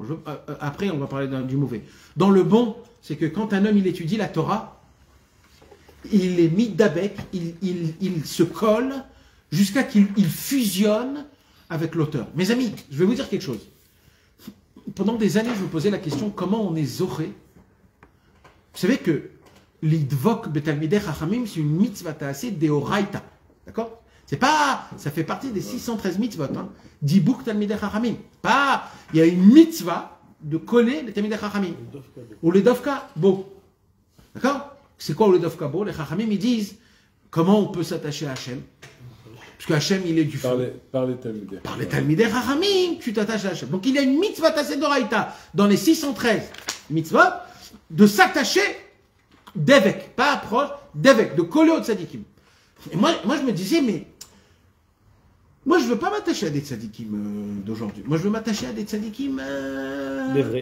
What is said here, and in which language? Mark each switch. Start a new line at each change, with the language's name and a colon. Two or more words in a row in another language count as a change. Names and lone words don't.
French: Après, on va parler du mauvais. Dans le bon, c'est que quand un homme, il étudie la Torah, il est mis d'abek, il se colle jusqu'à qu'il fusionne avec l'auteur. Mes amis, je vais vous dire quelque chose. Pendant des années, je me posais la question, comment on est zoré? Vous savez que l'
Hebrew: לידבק בתלמידי חכמים,
French: c'est une
Hebrew: מצוות עשה דאורייתא.
French: D'accord? C'est pas, ça fait partie des 613 mitzvot, hein.
Hebrew: דיבוק תלמידי חכמים.
French: Pas, il y a une mitzvah de coller les
Hebrew: תלמידי חכמים.
French: Ou les
Hebrew: דבקה בו.
French: D'accord? C'est quoi le
Hebrew: דבקה בו?
French: Les chachamim, ils disent, comment on peut s'attacher à Hachem? Parce que Hachem, il est du feu. Par les talmidei. Par les
Hebrew: תלמידי חכמים,
French: tu t'attaches à Hachem. Donc il y a une
Hebrew: מצוות עשה דאורייתא
French: dans les 613 mitzvot de s'attacher d'évêque, pas proche, d'évêque, de coller au tzadikim. Et moi, je me disais, mais moi, je ne veux pas m'attacher à des tzadikim d'aujourd'hui. Moi, je veux m'attacher à des tzadikim des vrais.